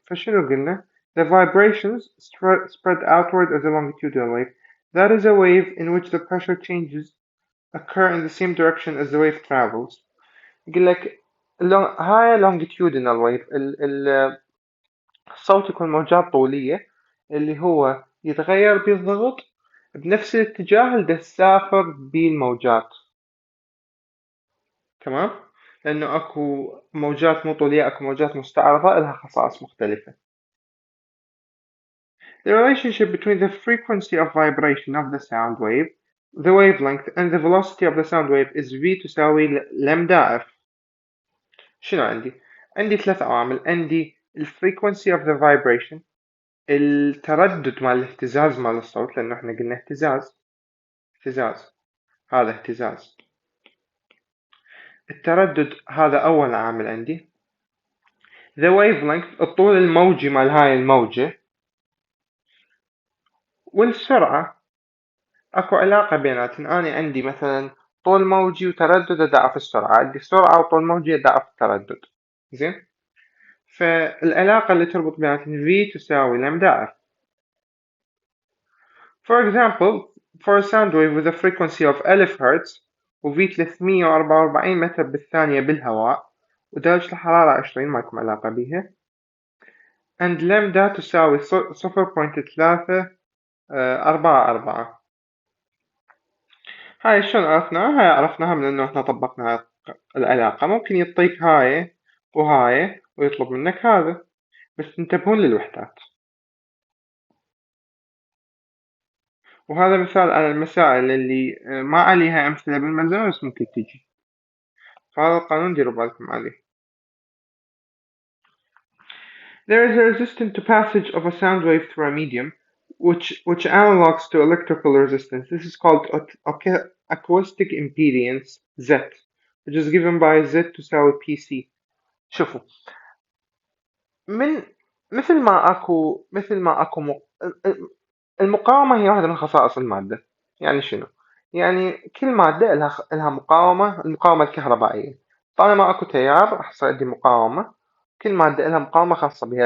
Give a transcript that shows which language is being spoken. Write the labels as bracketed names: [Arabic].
[Arabic] فشنو قلنا؟ [English] The vibrations spread outward as a longitudinal wave. That is a wave in which the pressure changes occur in the same direction as the wave travels. [Arabic] يقول لك هاي longitudinal wave. الصوت يكون موجات طولية اللي هو يتغير بالضغط بنفس الاتجاه اللي تسافر بالموجات. تمام؟ لأنه أكو موجات مو طولية، أكو موجات مستعرضة لها خصائص مختلفة. [English] The relationship between the frequency of vibration of the sound wave, the wavelength, and the velocity of the sound wave is V [Arabic] تساوي لامدا [English] F. [Arabic] شنو عندي؟ عندي ثلاث عوامل. عندي [English] frequency of the vibration، [Arabic] التردد مال الاهتزاز مال الصوت، لأنه احنا قلنا اهتزاز، هذا اهتزاز. التردد هذا أول عامل عندي. The wavelength الطول الموجي مال هاي الموجة، والسرعة. أكو علاقة بيناتهم. أنا عندي مثلا طول موجي وتردد أضاعف السرعة، عندي سرعة وطول موجي أضاعف التردد. زين، فالعلاقة اللي تربط بيناتهم V تساوي لامدا F. [English] For example, for a sound wave with a frequency of 1000 Hz [Arabic] وV 344 متر بالثانية بالهواء ودرجة الحرارة 20 ماكو علاقة بيها، and لامدا تساوي 0.344. هاي شلون عرفناها؟ هاي عرفناها من انه احنا طبقنا العلاقة. ممكن يعطيك هاي وهاي ويطلب منك هذا، بس انتبهون للوحدات. وهذا مثال على المسائل اللي ما عليها أمثلة بالملزمة بس ممكن تجي، فهذا القانون ديروا بالكم عليه. [English] There is a resistance to passage of a sound wave through a medium which analogs to electrical resistance. This is called acoustic impedance Z, which is given by Z تساوي PC. [Arabic] شوفوا، من مثل ما اكو المقاومة هي واحدة من خصائص المادة. يعني شنو؟ يعني كل مادة لها مقاومة، المقاومة الكهربائية. طالما اكو تيار راح يصير عندي مقاومة. كل مادة لها مقاومة خاصة بها.